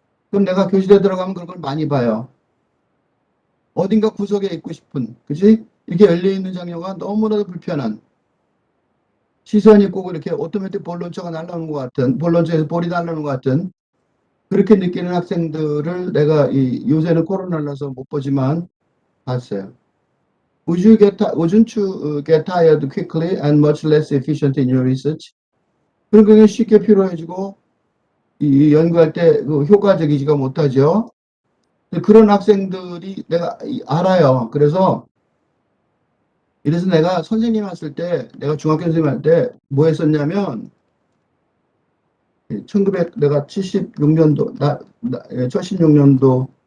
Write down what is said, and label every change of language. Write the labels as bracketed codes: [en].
[ko] 그럼 내가 교실에 들어가면 그런 걸 많이 봐요. 어딘가 구석에 있고 싶은, 그치? 이렇게 열려있는 장면가 너무나도 불편한, 시선이 꼭 이렇게 오토매틱 볼론처가 날아오는 것 같은, 볼론처에서 볼이 날아오는 것 같은 그렇게 느끼는 학생들을 내가 요새는 코로나라서 못 보지만 봤어요. [en] Wouldn't you get tired quickly and much less efficient in your research? [ko] 그러니까 쉽게 피로해지고 이 연구할 때 그 효과적이지가 못하죠. 그런 학생들이 내가 알아요. 이래서 내가 선생님 했을 때, 내가 중학교 선생님 할 때 뭐 했었냐면, 1900, 내가 76년도, 76년도에요.